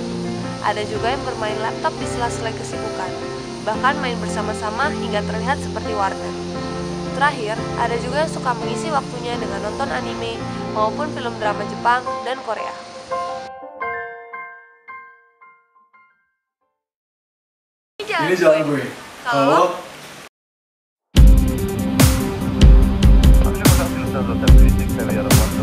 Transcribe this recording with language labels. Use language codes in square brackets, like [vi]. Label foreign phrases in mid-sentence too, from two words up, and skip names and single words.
[id] Ada juga yang bermain laptop di sela-sela kesibukan, bahkan main bersama-sama hingga terlihat seperti warnet. Terakhir, ada juga yang suka mengisi waktunya dengan nonton anime maupun film drama Jepang dan Korea. Ini jalan gue. Kalau [es] A mí me gusta hacer los trabajos artísticos,